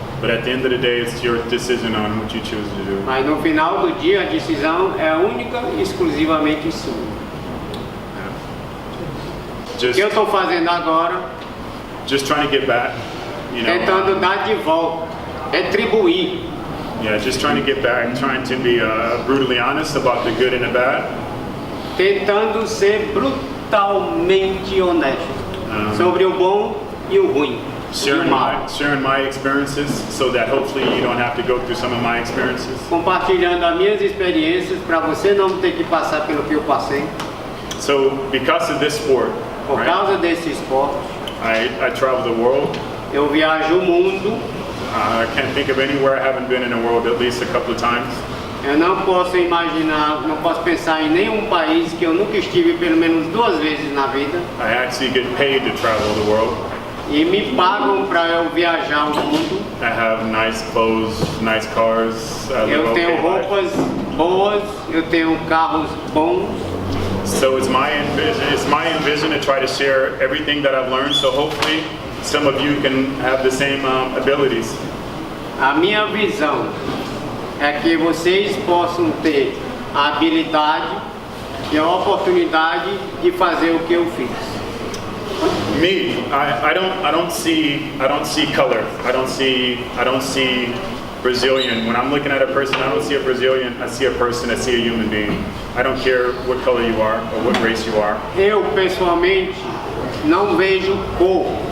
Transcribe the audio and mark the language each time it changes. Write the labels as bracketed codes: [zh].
[en] But at the end of the day, it's your decision on what you choose to do. [pt] Mas no final do dia a decisão é única e exclusivamente sua. O que eu estou fazendo agora? [en] Just trying to get back, you know. [pt] Tentando dar de volta, retribuir. [en] Yeah, just trying to get back, trying to be brutally honest about the good and the bad. [pt] Tentando ser brutalmente honesto sobre o bom e o ruim. [en] Sharing my experiences so that hopefully you don't have to go through some of my experiences. [pt] Compartilhando as minhas experiências para você não ter que passar pelo que eu passei. [en] So because of this sport, [pt] Por causa desse esporte, [en] I travel the world. [pt] Eu viajo o mundo. [en] I can't think of anywhere I haven't been in the world at least a couple of times. [pt] Eu não posso imaginar, não posso pensar em nenhum país que eu nunca estive pelo menos 2 vezes na vida. [en] I actually get paid to travel the world. [pt] E me pagam para eu viajar o mundo. [en] I have nice clothes, nice cars. [pt] Eu tenho roupas boas, eu tenho carros bons. [en] So it's my envision to try to share everything that I've learned. So hopefully some of you can have the same abilities. [pt] A minha visão é que vocês possam ter a habilidade e a oportunidade de fazer o que eu fiz. [en] Me, I don't see color. I don't see Brazilian. When I'm looking at a person, I don't see a Brazilian. I see a person. I see a human being. I don't care what color you are or what race you are. [pt] Eu pessoalmente não vejo cor.